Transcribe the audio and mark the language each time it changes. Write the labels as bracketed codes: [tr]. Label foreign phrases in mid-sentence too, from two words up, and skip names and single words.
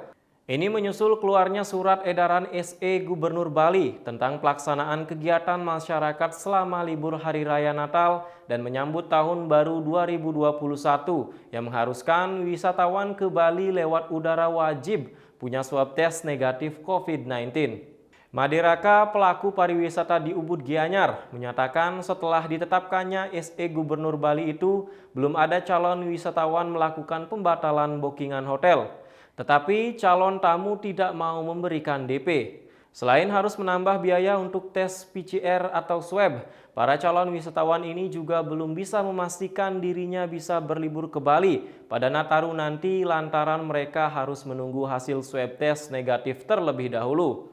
[id] Ini menyusul keluarnya surat edaran SE Gubernur Bali tentang pelaksanaan kegiatan masyarakat selama libur Hari Raya Natal dan menyambut Tahun Baru 2021 yang mengharuskan wisatawan ke Bali lewat udara wajib punya swab test negatif COVID-19. Maderaka, pelaku pariwisata di Ubud Gianyar, menyatakan setelah ditetapkannya SE Gubernur Bali itu belum ada calon wisatawan melakukan pembatalan bookingan hotel. Tetapi calon tamu tidak mau memberikan DP. Selain harus menambah biaya untuk tes PCR atau swab, para calon wisatawan ini juga belum bisa memastikan dirinya bisa berlibur ke Bali pada Nataru nanti lantaran mereka harus menunggu hasil swab test negatif terlebih dahulu.